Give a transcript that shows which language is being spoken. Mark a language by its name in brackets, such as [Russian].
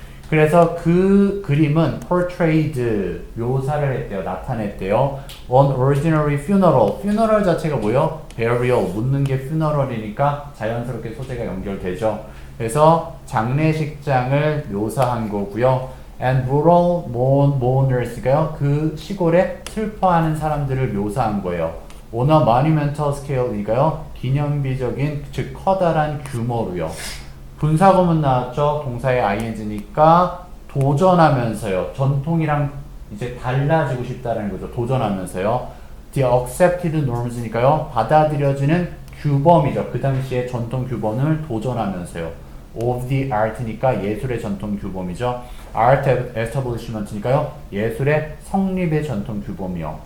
[Korean] 그래서 그 그림은 portrayed, 묘사를 했대요. 나타냈대요. [English] An ordinary funeral. [Korean] funeral 자체가 뭐예요? burial, 묻는 게 funeral이니까 자연스럽게 소재가 연결되죠. 그래서 장례식장을 묘사한 거고요. [English] And rural mourners가요. [Korean] 그 시골에 슬퍼하는 사람들을 묘사한 거예요. [English] On a monumental scale이니까요. [Korean] 기념비적인, 즉 커다란 규모로요. 분사구문 나왔죠. 동사의 ing니까 도전하면서요. 전통이랑 이제 달라지고 싶다는 거죠. 도전하면서요. [English] The accepted norms니까요. [Korean] 받아들여지는 규범이죠. 그 당시에 전통 규범을 도전하면서요. [English] Of the art [Korean] 니까 예술의 전통 규범이죠. [English] Art establishment니까요. [Korean] 예술의 성립의 전통 규범이요.